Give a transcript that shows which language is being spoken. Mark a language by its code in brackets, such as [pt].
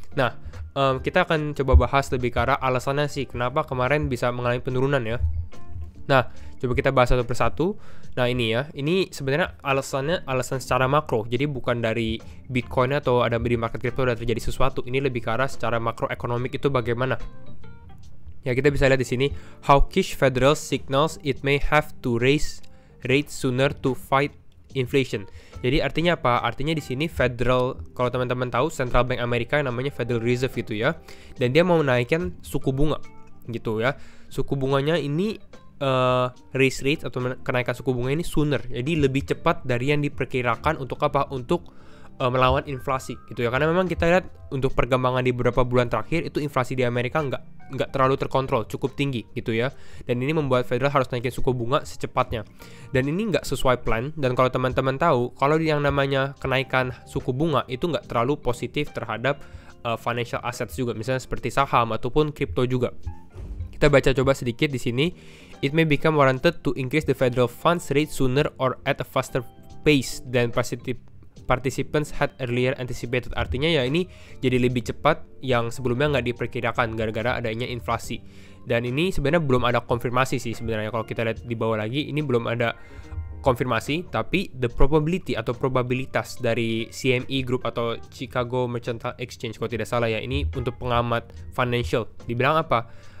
[id] Nah, kita akan coba bahas lebih ke arah alasannya sih kenapa kemarin bisa mengalami penurunan ya. Nah, coba kita bahas satu persatu. Nah, ini ya, ini sebenarnya alasan secara makro. Jadi bukan dari Bitcoin atau ada di market crypto ada terjadi sesuatu. Ini lebih ke arah secara makroekonomik itu bagaimana. Ya, kita bisa lihat di sini [en] hawkish Federal signals it may have to raise rates sooner to fight inflation. [id] Jadi artinya apa? Artinya di sini Federal, kalau teman-teman tahu Central Bank Amerika yang namanya Federal Reserve gitu ya. Dan dia mau menaikkan suku bunga gitu ya. Suku bunganya ini raise rate atau kenaikan suku bunga ini sooner. Jadi lebih cepat dari yang diperkirakan untuk apa? Untuk melawan inflasi gitu ya. Karena memang kita lihat untuk perkembangan di beberapa bulan terakhir itu inflasi di Amerika nggak terlalu terkontrol, cukup tinggi gitu ya. Dan ini membuat Federal harus naikin suku bunga secepatnya. Dan ini nggak sesuai plan. Dan kalau teman-teman tahu, kalau yang namanya kenaikan suku bunga itu nggak terlalu positif terhadap financial assets juga, misalnya seperti saham ataupun kripto juga. Kita baca coba sedikit di sini. [en] It may become warranted to increase the federal funds rate sooner or at a faster pace than participants had earlier anticipated. [id] Artinya ya ini jadi lebih cepat yang sebelumnya nggak diperkirakan gara-gara adanya inflasi. Dan ini sebenarnya belum ada konfirmasi sih sebenarnya. Kalau kita lihat di bawah lagi, ini belum ada konfirmasi, tapi [en] the probability [id] atau probabilitas dari CME Group atau Chicago Mercantile Exchange kalau tidak salah ya, ini untuk pengamat financial dibilang apa?